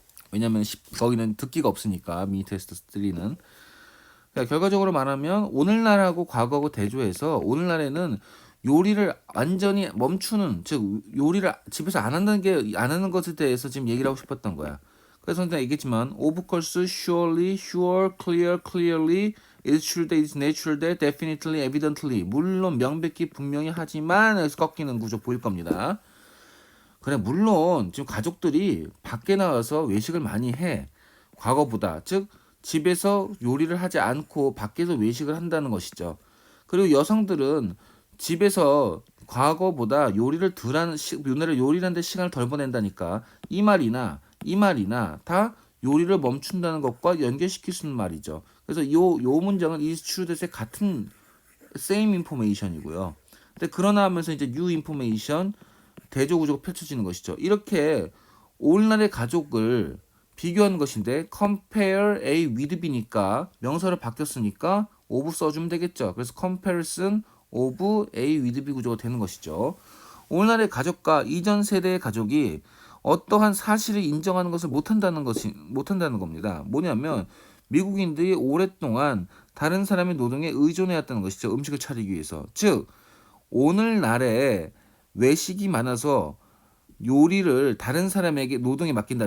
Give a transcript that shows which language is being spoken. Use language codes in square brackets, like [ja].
[ko] 왜냐면 거기는 듣기가 없으니까 미니 테스트 3는. 그러니까 결과적으로 말하면 오늘날하고 과거하고 대조해서 오늘날에는 요리를 완전히 멈추는, 즉 요리를 집에서 안 하는 것에 대해서 지금 얘기를 하고 싶었던 거야. 그래서 내가 얘기했지만 [en] of course, surely, sure, clear, clearly, it's true that, it's natural that, definitely, evidently. [ko] 물론 명백히 분명히 하지만 여기서 꺾이는 구조 보일 겁니다. 그래, 물론 지금 가족들이 밖에 나가서 외식을 많이 해. 과거보다. 즉 집에서 요리를 하지 않고 밖에서 외식을 한다는 것이죠. 그리고 여성들은 집에서 과거보다 요리를 요리를 하는데 시간을 덜 보낸다니까. 이 말이나 다 요리를 멈춘다는 것과 연결시킬 수 있는 말이죠. 그래서 요 문장은 is true that의 같은 same information이고요. 근데 그러나 하면서 이제 new information 대조 구조가 펼쳐지는 것이죠. 이렇게 오늘날의 가족을 비교하는 것인데 compare A with B니까 명사로 바뀌었으니까 of 써주면 되겠죠. 그래서 comparison of A with B 구조가 되는 것이죠. 오늘날의 가족과 이전 세대의 가족이 어떠한 사실을 인정하는 것을 못한다는 겁니다. 뭐냐면 미국인들이 오랫동안 다른 사람의 노동에 의존해왔다는 것이죠. 음식을 차리기 위해서. 즉 오늘날에 외식이 많아서 요리를 다른 사람에게 노동에 맡긴다.